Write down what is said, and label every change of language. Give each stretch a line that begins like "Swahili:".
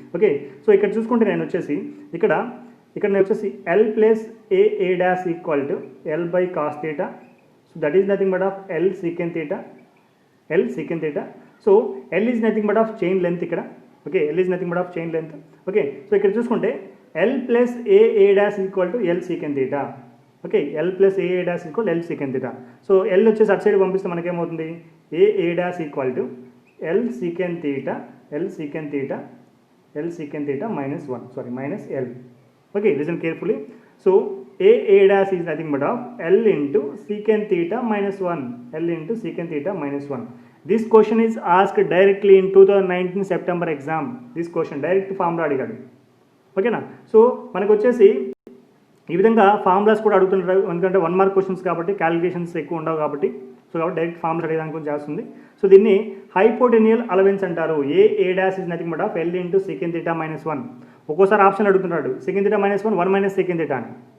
Telugu: Okay, so ఇక్కడ చూసుకుంటే నేను వచ్చేసి ఇక్కడ నేను వచ్చేసి L plus AA' equal to L by cos θ.
English: So that is nothing but of L secant theta. L secant theta. So L is nothing but of chain length
Telugu: ikkada.
English: Okay, L is nothing but of chain length. Okay, so
Telugu: ikkada చూసుకుంటే
English: L plus A dash equal to L secant theta. Okay, L plus A dash equal L secant theta. So L
Telugu: వచ్చేసి అటు side పంపిస్తే మనకేమవుతుంది
English: A dash equal to L secant theta, L secant theta, L secant theta minus 1, sorry, minus L. Okay, listen carefully. So A dash is nothing but of L into secant theta minus 1, L into secant theta minus 1. This question is asked directly in 2019 September exam. This question direct formula
Telugu: అడిగాడు. ఓకేనా, so మనకు వచ్చేసి ఈ విధంగా formulas కూడా అడుగుతుంటారు, ఎందుకంటే 1 mark questions కాబట్టి క్యాలిక్యులేషన్స్ ఎక్కువ ఉండవు కాబట్టి. సో కాబట్టి డైరెక్ట్ ఫార్ములా అడిగేదానికి కొంచెం చేస్తుంది. సో దీన్ని హైపోటెన్యూయల్ అలవెన్స్ అంటారు.
English: A dash is nothing but of L into second theta minus 1.
Telugu: ఒక్కోసారి ఆప్షన్ అడుగుతున్నాడు
English: Second theta minus 1, 1 minus second theta అని.